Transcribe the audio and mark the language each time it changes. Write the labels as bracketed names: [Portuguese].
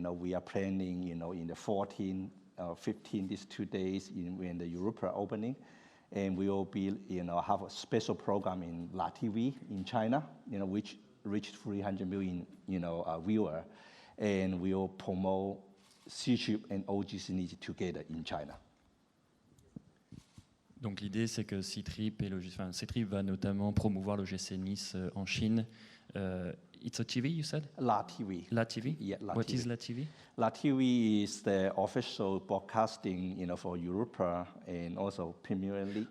[English] We are planning, in the 14, 15 these 2 days in the Europa opening, and we will be, have a special program in La TV in China, which reached 300 million, viewer, and we will promote C-Trip and OGC Nice together in China. [French] Donc l'idée c'est que C-Trip va notamment promouvoir l'OGC Nice en Chine. [English] It's a TV, you said? La TV. La TV? Yeah, La What TV. is La TV? La TV is the official broadcasting, for Europa and also Premier League